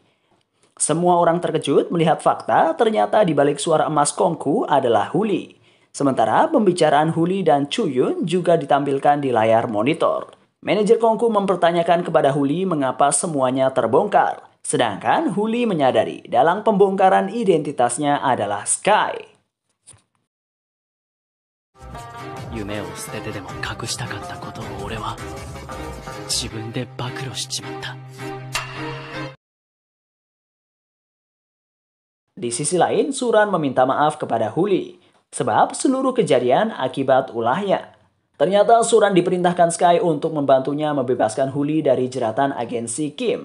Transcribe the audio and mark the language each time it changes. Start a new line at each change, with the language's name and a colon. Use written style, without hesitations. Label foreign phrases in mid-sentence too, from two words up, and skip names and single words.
Indonesian: Semua orang terkejut melihat fakta ternyata di balik suara emas Kongku adalah Huli. Sementara pembicaraan Huli dan Chuyun juga ditampilkan di layar monitor. Manajer Kongku mempertanyakan kepada Huli mengapa semuanya terbongkar. Sedangkan Huli menyadari dalam pembongkaran identitasnya adalah Sky.
Japanese: 夢を捨ててでも隠したかったことを俺は自分で暴露しちまった。
Indonesian: Di sisi lain, Suran meminta maaf kepada Huli sebab seluruh kejadian akibat ulahnya. Ternyata Suran diperintahkan Sky untuk membantunya membebaskan Huli dari jeratan agensi Kim.